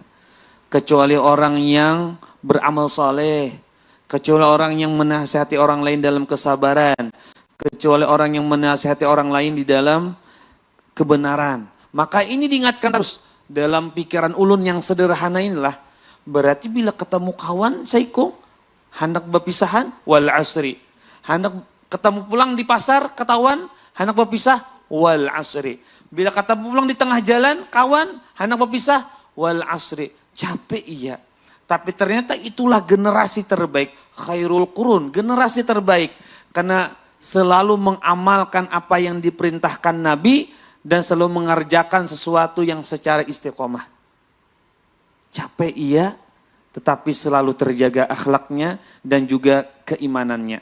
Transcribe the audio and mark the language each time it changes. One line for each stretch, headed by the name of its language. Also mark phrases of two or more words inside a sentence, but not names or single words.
Indonesian: Kecuali orang yang beramal saleh. Kecuali orang yang menasihati orang lain dalam kesabaran. Kecuali orang yang menasihati orang lain di dalam kebenaran. Maka ini diingatkan terus dalam pikiran ulun yang sederhana inilah. Berarti bila ketemu kawan, saiko, hendak berpisahan,
Arabic: wal asri.
Indonesian: Hendak ketemu pulang di pasar, ketahuan, hendak berpisah,
Arabic: wal asri.
Indonesian: Bila ketemu pulang di tengah jalan, kawan, hendak berpisah,
Arabic: wal asri.
Indonesian: Capek iya. Tapi ternyata itulah generasi terbaik.
Arabic: Khairul qurun,
Indonesian: generasi terbaik. Karena selalu mengamalkan apa yang diperintahkan Nabi dan selalu mengerjakan sesuatu yang secara istiqomah. Capek iya, tetapi selalu terjaga akhlaknya dan juga keimanannya.